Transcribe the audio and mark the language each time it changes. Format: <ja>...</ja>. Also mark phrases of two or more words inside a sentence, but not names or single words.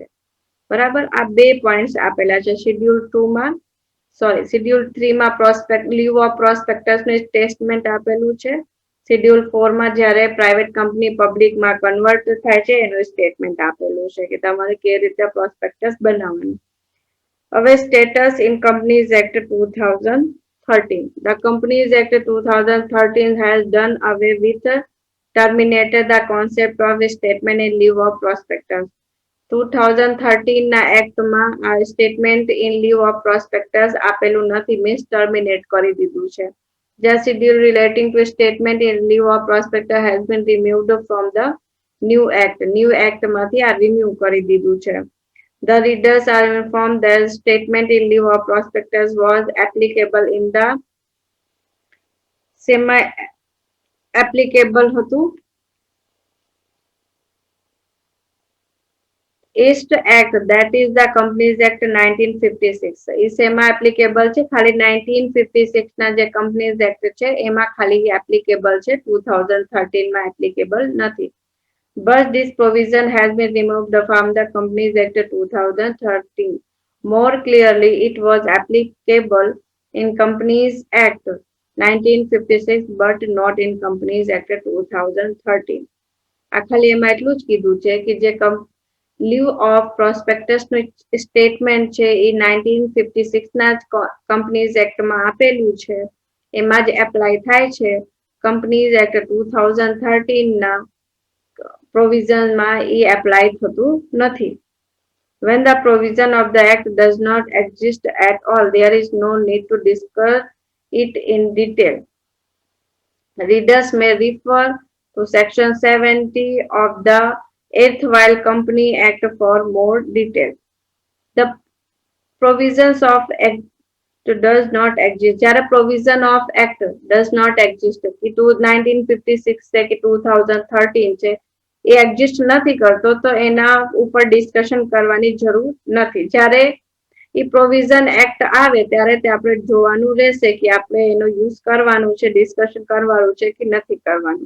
<gu>બરાબર, આ બે પોઈન્ટ્સ આપેલા છે શેડ્યુલ 2 માં શેડ્યુલ 3 માં</gu> <en>lieu of prospectus</en> <gu>નું સ્ટેટમેન્ટ આપેલું છે. શેડ્યુલ 4 માં જ્યારે</gu> <en>private company</en> <gu>પબ્લિકમાં કન્વર્ટ થાય છે એનું સ્ટેટમેન્ટ આપેલું છે કે તમારે કેવી રીતે પ્રોસ્પેક્ટસ બનાવવાનું.</gu> <en>હવે status in Companies Act 2013. The Companies Act 2013 has done away with terminated the concept of statement in lieu of prospectus.</en> <gu>2013 ના એક્ટમાં આ</gu> <en>statement in lieu of prospectus</en> <gu>આપેલું નથી, મીન્સ ટર્મિનેટ કરી દીધું છે.</gu> <en>The schedule relating to statement in lieu of prospectus has been removed from the new act. New act</en> <gu>માંથી આ રિમૂવ કરી દીધું છે.</gu> <en>The readers are informed that statement in lieu of prospectus was applicable in the semi applicable</en> <gu>હતું</gu> <en>East Act, that is the Companies Act 1956.</en> <gu>એમાં એપ્લિકેબલ છે ખાલી 1956 ના જે Companies Act છે એમાં ખાલી એપ્લિકેબલ છે, 2013 માં એપ્લિકેબલ નથી.</gu> <en>But this provision has been removed from the Companies Act 2013. More clearly, it was applicable in Companies Act 1956 but not in Companies Act 2013.</en> <gu>આ ખાલી એમાં એટલું જ કીધું છે કે જે</gu> <en>lieu of prospectus</en> <gu>નું સ્ટેટમેન્ટ છે એ 1956 ના કંપનીઝ એક્ટમાં આપેલું છે એમાં જ એપ્લાય થાય છે. કંપનીઝ એક્ટ 2013 ના પ્રોવિઝનમાં એ એપ્લાય થતું નથી.</gu> <en>When the provision of the act does not exist at all, there is no need to discuss it in detail. Readers may refer to section 70 of the Erstwhile Company Act for more detail. The provisions of act does not exist.</en> <gu>જ્યારે</gu> <en>provision of act does not exist</en> <gu>કે 1956 છે કે 2013 છે એ એક્ઝિસ્ટ નથી કરતો તો એના ઉપર ડિસ્કશન કરવાની જરૂર નથી. જ્યારે એ</gu> <en>provision act</en> <gu>આવે ત્યારે તે આપણે જોવાનું રહેશે કે આપણે એનો યુઝ કરવાનું છે, ડિસ્કશન કરવાનું છે કે નથી કરવાનું.</gu>